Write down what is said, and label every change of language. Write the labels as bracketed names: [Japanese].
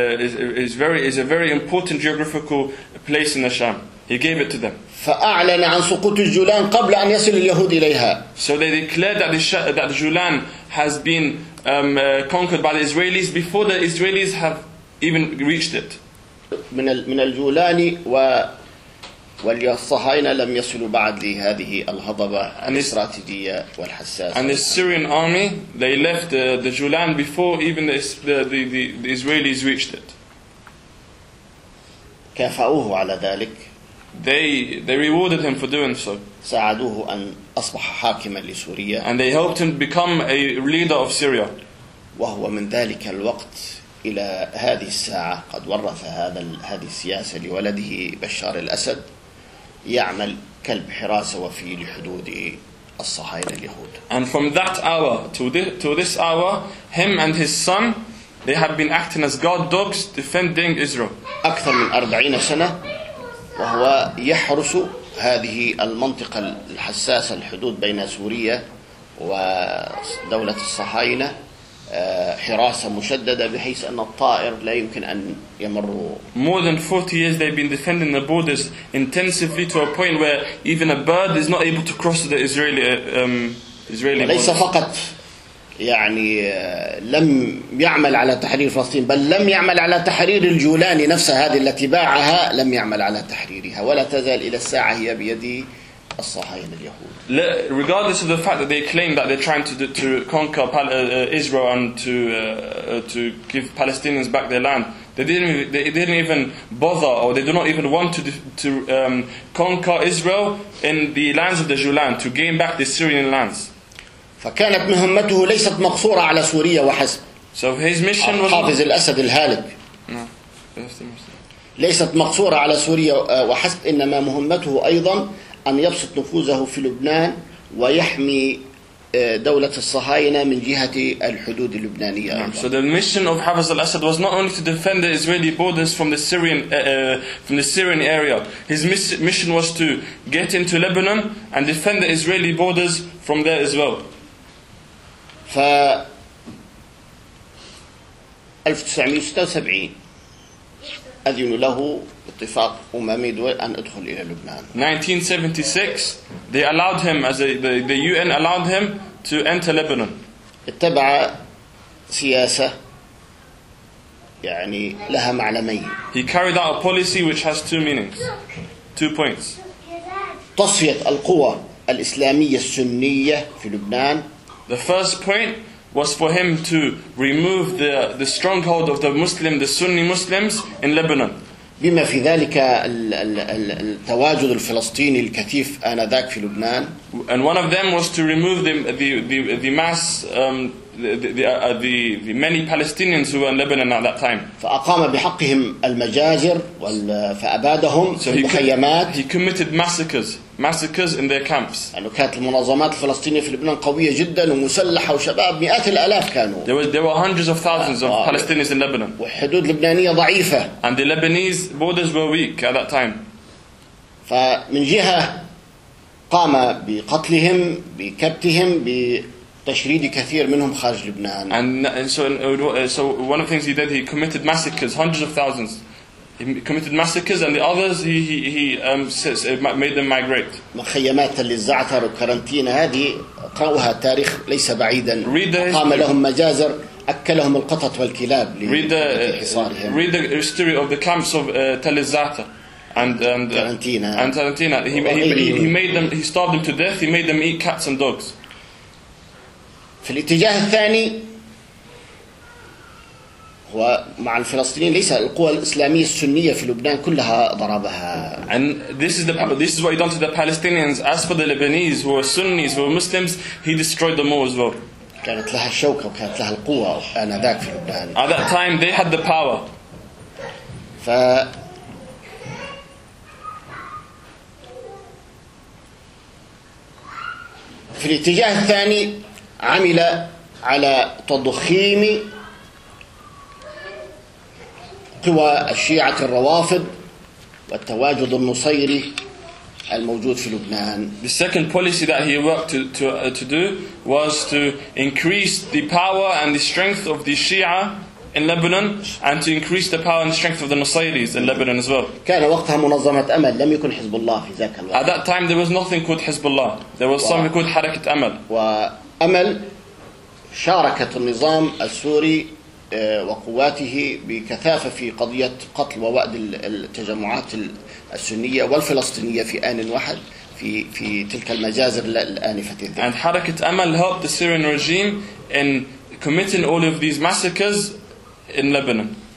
[English] This land is a very important geographical place in the Sham. He gave it to them. [Arabic] فأعلن عن سقوط الجولان قبل أن يصل اليهود إليها. [English] So they declared that the Jolan has been conquered by the Israelis before the Israelis have even reached it. [Arabic] من الجولاني والصهاينة لم يصلوا بعد لهذه الهضبة الاستراتيجية والحساسة. [English] And the Syrian army, they left the Jolan before even the Israelis reached it. [Arabic] كافأوه على ذلك. [English] They rewarded him for doing so. [Arabic] ساعدوه أن أصبح حاكما لسوريا. [English] And they helped him become a leader of Syria. [Arabic] وهو من ذلك الوقت إلى هذه الساعة قد ورث هذه السياسة لولده بشار الأسد يعمل كلب حراسة وفي لحدود الصهاينة اليهود. [English] And from that hour to this hour, him and his son, they have been acting as guard dogs defending Israel. [Arabic] أكثر من 40 سنة وهو يحرس هذه المنطقة الحساسة الحدود بين سوريا ودولة الصهاينة. حراسة مشددة بحيث أن الطائر لا يمكن أن يمر. [English] More than 40 years they've been defending the borders intensively to a point where even a bird is not able to cross the Israeli border. [Arabic] ليس فقط يعني لم يعمل على تحرير فلسطين بل لم يعمل على تحرير الجولان نفسها هذه التي باعها لم يعمل على تحريرها ولا تزال إلى الساعة هي بيدي الصهاينة اليهود. [English] Regardless of the fact that they claim that they're trying to conquer Israel and to give Palestinians back their land, they didn't even want to conquer Israel in the lands of the Jolan to gain back the Syrian lands. [Arabic] فكانت مهمته ليست مقصورة على سوريا وحسب. [English] So his mission was [Arabic] حافظ الأسد الهالك. ليست مقصورة على سوريا وحسب إنما مهمته أيضا أن يبسط نفوذه في لبنان ويحمي دولة الصهاينة من جهة الحدود اللبنانية. [English] So the mission of Hafez al-Assad was not only to defend the Israeli borders from the Syrian area. His mission was to get into Lebanon and defend the Israeli borders from there as well. [Arabic] ف 1976 أذن له اتفاق أممي دول أن أدخل إلى لبنان. [English] 1976, they allowed him, as the UN allowed him to enter Lebanon. [Arabic] اتبع سياسة يعني لها معلمين. [English] He carried out a policy which has two meanings, two points. [Arabic] تصفية القوى الإسلامية السنية في لبنان. [English] The first point was for him to remove the stronghold of the Muslim, the Sunni Muslims in Lebanon. [Arabic] بما في ذلك التواجد الفلسطيني الكثيف آنذاك في لبنان. [English] And one of them was to remove the many Palestinians who were in Lebanon at that time. [Arabic] فأقام بحقهم المجازر فأبادهم في المخيمات. [English] He committed massacres in their camps. [Arabic] لأنه كانت المنظمات الفلسطينية في لبنان قوية جدا ومسلحة وشباب مئات الآلاف كانوا. [English] There were hundreds of thousands of Palestinians in Lebanon. [Arabic] وحدود لبنانية ضعيفة. [English] And the Lebanese borders were weak at that time. [Arabic] فمن جهة قام بقتلهم بكبتهم ب تشريد كثير منهم خارج لبنان. [English] And so one of the things he did, he committed massacres, hundreds of thousands. He committed massacres, and the others he made them migrate. [Arabic] مخيمات للزعتر وكارنتينا هذه قاوها تاريخ ليس بعيدا. قام لهم مجازر أكلهم القطط والكلاب لحصارهم. [English] Read the history of the camps of Tel Zaatar and Tarantina. He starved them to death. He made them eat cats and dogs. [Arabic] في الاتجاه الثاني هو مع الفلسطينيين ليس القوى الإسلامية السنية في لبنان كلها ضربها. [English] And this is what he done to the Palestinians. As for the Lebanese who are Sunnis, who are Muslims, he destroyed them all as well. [Arabic] كانت لها الشوكة وكانت لها القوة آنذاك في لبنان. [English] At that time they had the power. [Arabic] في الاتجاه الثاني عمل على تضخيم قوى الشيعة الروافض والتواجد النصيري الموجود في لبنان. [English] The second policy that he worked to do was to increase the power and the strength of the Shia in Lebanon and to increase the power and strength of the Nusayris in Lebanon as well. [Arabic] كان وقتها منظمة أمل لم يكن حزب الله في ذاك الوقت. [English] At that time there was nothing called Hezbollah. There was something called حركة أمل. [Arabic] أمل شاركت النظام السوري وقواته بكثافة في قضية قتل ووأد التجمعات السنية والفلسطينية في آن واحد في تلك المجازر الآنفة. [English] And حركة أمل helped the Syrian regime in committing all of these massacres in Lebanon.